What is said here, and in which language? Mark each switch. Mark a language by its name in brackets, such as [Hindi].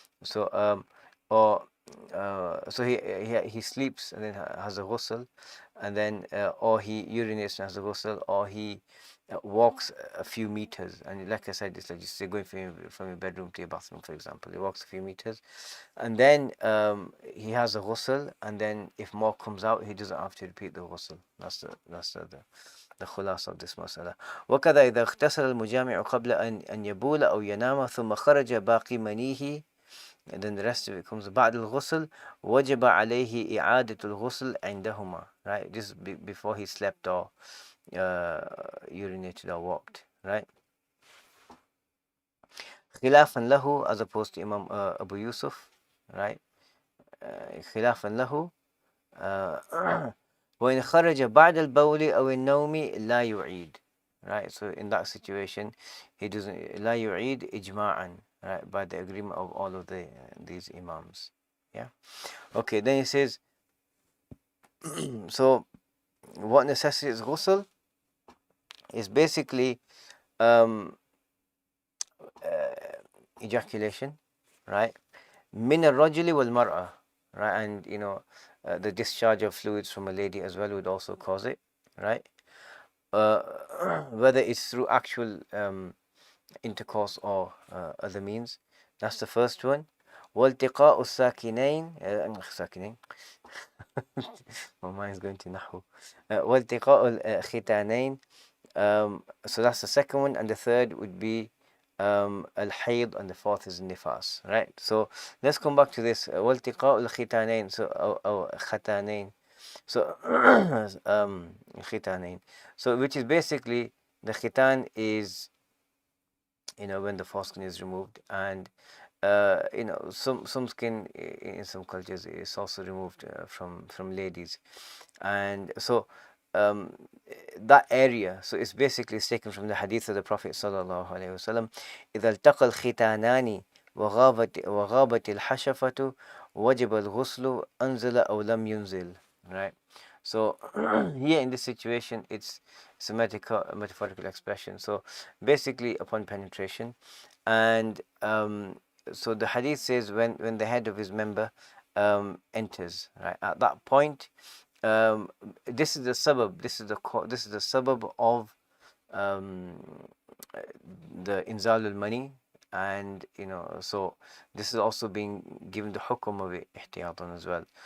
[English] So or so he sleeps and then has a ghusl, and then or he urinates and has a ghusl, or he walks a few meters, and like I said, it's like just say going from your bedroom to your bathroom, for example. He walks a few meters, and then he has a ghusl, and then if more comes out, he doesn't have to repeat the ghusl. The خلاصة of this مسألة. [Arabic] وكذا إذا اغتسل المجامع قبل أن يبول أو ينام ثم خرج باقي منيه, [English] and then the rest of it comes [Arabic] بعد الغسل وجب عليه إعادة الغسل عندهما, right? [English] Just before he slept or urinated or walked, right? [Arabic] خلافا له, [English] as opposed to Imam Abu Yusuf, right? [Arabic] خلافا له وإن خرج بعد البول أو النوم لا يعيد, [English] right? So in that situation, he doesn't, [Arabic] لا يعيد إجماعا, [English] right? By the agreement of all of these Imams. Yeah. Okay, then he says, so what necessitates ghusl is basically ejaculation, right? [Arabic] من الرجل والمرأة, [English] right? And the discharge of fluids from a lady as well would also cause it, right? Whether it's through actual intercourse or other means. That's the first one. [Arabic] والتقاء الساكنين ساكنين [English] my mind is going to نحو. [Arabic] والتقاء الختانين, [English] so that's the second one, and the third would be al-hayd, and the fourth is nifas, right? So let's come back to this. [Arabic] والتقاء الختانين, [English] so أو ختانين, so ختانين, so which is basically, the khitan is when the foreskin is removed, and some skin in some cultures is also removed from ladies, and so that area, so it's basically taken from the hadith of the Prophet sallallahu alaihi wasallam. [Arabic] إذا التقى الختانان وغابت الحشفة وجب الغسل أنزل أو لم ينزل, [English] right? So here in this situation, it's a metaphorical expression. So basically, upon penetration, and so the hadith says when the head of his member enters, right, at that point, this is the sabab, this is the sabab of the inzal al-mani, and so this is also being given the hukum of ihtiyatan as well.